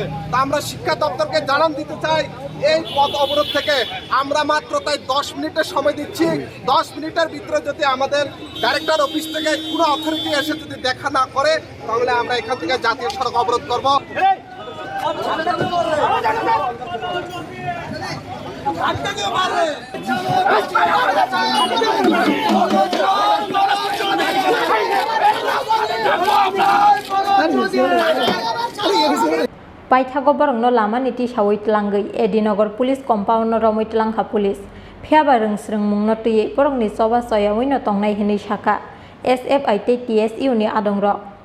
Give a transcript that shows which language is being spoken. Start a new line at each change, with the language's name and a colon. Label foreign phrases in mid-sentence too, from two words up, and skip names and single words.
Bangla: তা আমরা শিক্ষা দপ্তরকে জানান দিতে চাই, এই পথ অবরোধ থেকে আমরা মাত্র তাই 10 মিনিটের সময় দিচ্ছি। 10 মিনিটের ভিতরে যদি আমাদের ডাইরেক্টর অফিস থেকে কোনো অথরিটি এসে যদি দেখা না করে, তাহলে আমরা এখান থেকে জাতীয় সড়ক অবরোধ করব।
Kok Borok: Paithago barangno lama niti sawit langgei Edinogor Police Compound no romoit langha police phiaba rengsreng mungno tui porongni soba soyawui no tongnai hini saka SFIT TSU ni adongrok